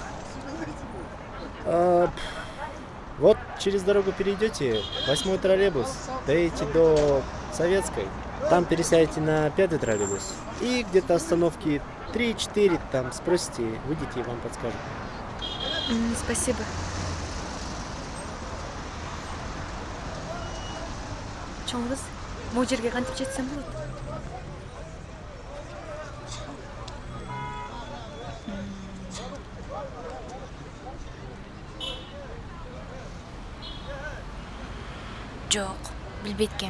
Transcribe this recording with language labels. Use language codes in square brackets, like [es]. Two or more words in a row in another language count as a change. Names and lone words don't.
[ru] Вот через дорогу перейдете, 8-й троллейбус, доедете до Советской, там пересядете на 5-й троллейбус. И где-то остановки 3-4, там спросите, выйдите и вам подскажут. Спасибо. [ky] Чоң кыз, могу жерге кантип жетсем болот? Жок, билбейт экенмин.